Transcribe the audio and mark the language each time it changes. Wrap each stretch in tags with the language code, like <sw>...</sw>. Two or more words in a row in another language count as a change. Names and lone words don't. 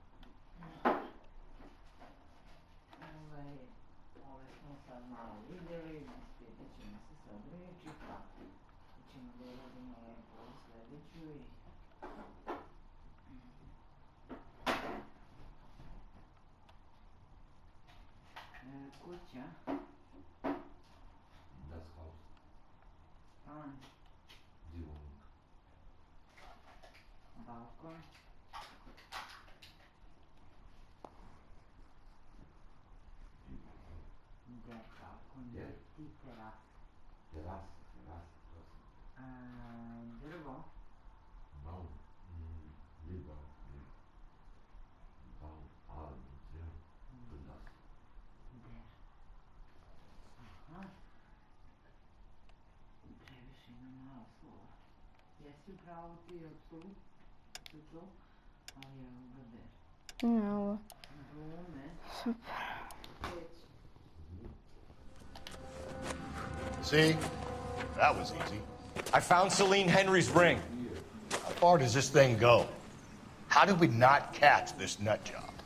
<sr>Ove smo sad malo vidjeli, ispitat ćemo se sad reći, pa ćemo da uradimo lepo u sljedeću i... Kuća.</sr> <de>Das Haus.</de> <sr>Stan.</sr> <de>Die Wohnung. Balkon. Der Balkon. Die Terrasse. Terrasse.</de> <sr>Drvo.</sr> <de>Baum. Lieber. Baum. Ja. Das.</de> <sr>Aha. Previše ima malo slova. Jesi upravo ti apsolutno, ali je ovo der. Ne, ovo.</sr> <de>Blume.</de> <sr>Super.</sr> <en>See? That was easy. I found Celine Henry's ring. How far does this thing go? How did we not catch this nut job?</en>